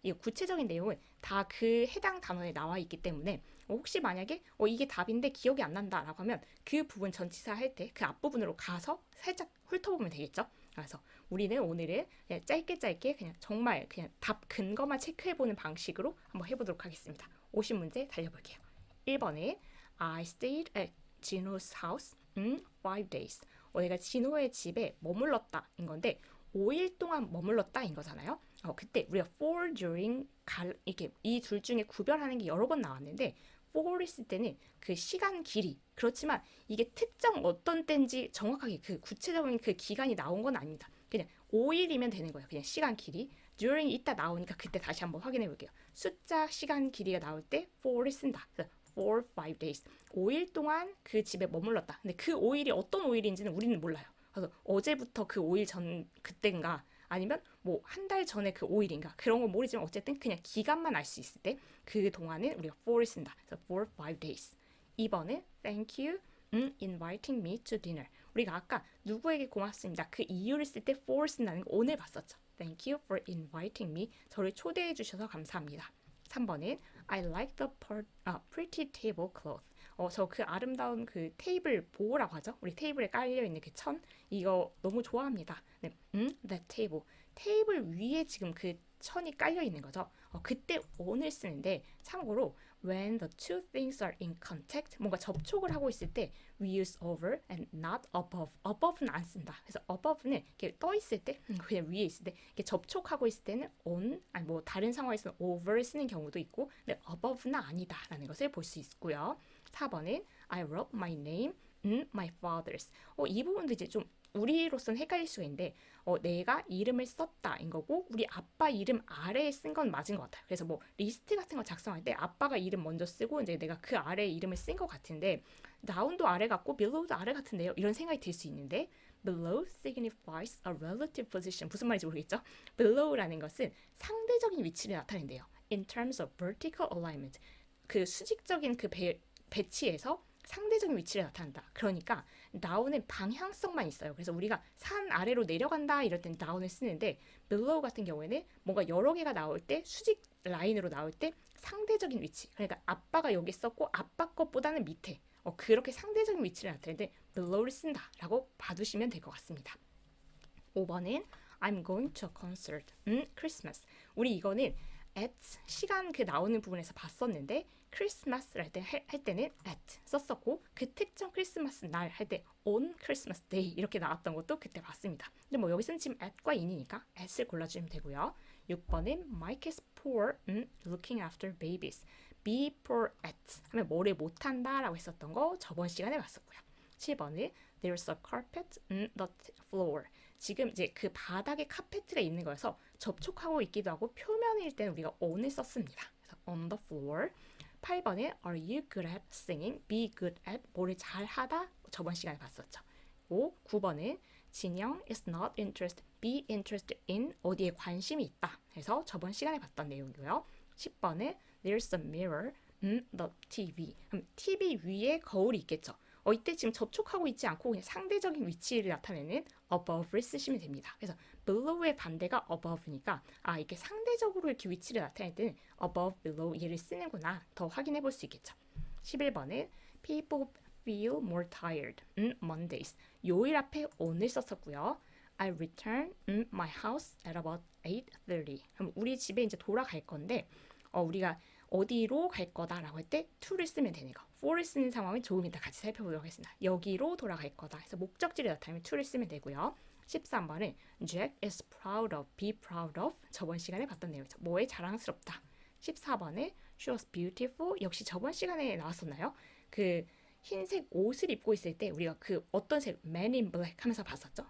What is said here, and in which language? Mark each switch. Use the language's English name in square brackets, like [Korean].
[Korean] 이 구체적인 내용은 다 그 해당 단원에 나와 있기 때문에 혹시 만약에 이게 답인데 기억이 안 난다라고 하면 그 부분 전치사 할 때 그 앞부분으로 가서 살짝 훑어보면 되겠죠. 그래서 우리는 오늘은 그냥 짧게 그냥 정말 그냥 답 근거만 체크해보는 방식으로 한번 해보도록 하겠습니다. 50문제 달려볼게요. 1번에 [English] I stayed at Gino's house 5 days. [Korean] 내가 진호의 집에 머물렀다 인 건데 5일 동안 머물렀다 인 거잖아요. 그때 우리가 for during 이렇게 이 둘 중에 구별하는 게 여러 번 나왔는데 for 있을 때는 그 시간 길이 그렇지만 이게 특정 어떤 때인지 정확하게 그 구체적인 그 기간이 나온 건 아닙니다. 그냥 5일이면 되는 거예요. 그냥 시간 길이. during 이따 나오니까 그때 다시 한번 확인해 볼게요. 숫자 시간 길이가 나올 때 for를 쓴다. 그래서 for 5 days. 5일 동안 그 집에 머물렀다. 근데 그 5일이 어떤 5일인지는 우리는 몰라요. 그래서 어제부터 그 5일 전 그때인가 아니면 뭐 한 달 전에 그 5일인가 그런 건 모르지만 어쨌든 그냥 기간만 알 수 있을 때 그 동안은 우리가 for를 쓴다. 그래서 [English] for 5 days. [Korean] 2번은 [English] thank you inviting me to dinner. [Korean] 우리가 아까 누구에게 고맙습니다. 그 이유를 쓸 때 for 쓴다는 거 오늘 봤었죠. [English] Thank you for inviting me. [Korean] 저를 초대해 주셔서 감사합니다. 3번은 [English] I like the pretty table cloth. [Korean] 저 그 아름다운 그 테이블 보호라고 하죠. 우리 테이블에 깔려 있는 그 천 이거 너무 좋아합니다. 네, [English] that table. [Korean] 테이블 위에 지금 그 천이 깔려 있는 거죠. 그때 on을 쓰는데 참고로 [English] when the two things are in contact, [Korean] 뭔가 접촉을 하고 있을 때 [English] we use over and not above. [Korean] above는 안 쓴다. 그래서 above는 이렇게 떠 있을 때, 그냥 위에 있을 때, 이렇게 접촉하고 있을 때는 on, 아니 뭐 다른 상황에서는 over를 쓰는 경우도 있고, 근데 above는 아니다라는 것을 볼 수 있고요. 4번은 [English] I wrote my name in my father's. [Korean] 이 부분도 이제 좀 우리로서는 헷갈릴 수가 있는데 내가 이름을 썼다인 거고 우리 아빠 이름 아래에 쓴 건 맞은 것 같아요. 그래서 뭐 리스트 같은 거 작성할 때 아빠가 이름 먼저 쓰고 이제 내가 그 아래에 이름을 쓴 것 같은데 down도 아래 같고 below도 아래 같은데요. 이런 생각이 들 수 있는데 [English] below signifies a relative position. [Korean] 무슨 말인지 모르겠죠? below라는 것은 상대적인 위치를 나타낸대요. [English] in terms of vertical alignment. [Korean] 그 수직적인 그 배치에서 상대적인 위치를 나타낸다. 그러니까 down은 방향성만 있어요. 그래서 우리가 산 아래로 내려간다 이럴 땐 down을 쓰는데 below 같은 경우에는 뭔가 여러 개가 나올 때 수직 라인으로 나올 때 상대적인 위치. 그러니까 아빠가 여기 썼고 아빠 것보다는 밑에. 그렇게 상대적인 위치를 나타내는데 below를 쓴다라고 봐두시면 될 것 같습니다. 5번은 [English] I'm going to a concert. Christmas. [Korean] 우리 이거는 at 시간 그 나오는 부분에서 봤었는데 크리스마스 할 때는 at 썼었고 그 특정 크리스마스 날 할 때 on Christmas Day 이렇게 나왔던 것도 그때 봤습니다. 근데 뭐 여기서는 지금 at과 in이니까 at을 골라주면 되고요. 6번은 [English] Mike is poor looking after babies. [Korean] be poor at 하면 뭐를 못한다 라고 했었던 거 저번 시간에 봤었고요. 7번은 [English] There's a carpet on the floor. [Korean] 지금 이제 그 바닥에 카페트가 있는 거여서 접촉하고 있기도 하고 표면일 때는 우리가 on을 썼습니다. 그래서 [English] on the floor. [Korean] 8번에 [English] Are you good at singing? Be good at [Korean] 뭐를 잘하다 저번 시간에 봤었죠. 9번은 [English] 진영 is not interested, be interested in [Korean] 어디에 관심이 있다. 해서 저번 시간에 봤던 내용이고요. 10번은 [English] There's a mirror in the TV. [Korean] 그럼 TV 위에 거울이 있겠죠. 이때 지금 접촉하고 있지 않고 그냥 상대적인 위치를 나타내는 above를 쓰시면 됩니다. 그래서 below의 반대가 above니까 이렇게 상대적으로 이렇게 위치를 나타낼 때는 above, below 얘를 쓰는구나 더 확인해 볼 수 있겠죠. 11번은 [English] people feel more tired Mondays. [Korean] 요일 앞에 on을 썼었고요. [English] I return my house at about 8:30. [Korean] 그럼 우리 집에 이제 돌아갈 건데 우리가 어디로 갈 거다라고 할 때 to를 쓰면 되는 거. for를 쓰는 상황은 조금 이따 같이 살펴보도록 하겠습니다. 여기로 돌아갈 거다. 그래서 목적지를 나타내면 to를 쓰면 되고요. 13번은 [English] Jack is proud of, be proud of. [Korean] 저번 시간에 봤던 내용이죠. 뭐에 자랑스럽다. 14번에 [English] She was beautiful. [Korean] 역시 저번 시간에 나왔었나요? 그 흰색 옷을 입고 있을 때 우리가 그 어떤 색, Man in Black 하면서 봤었죠.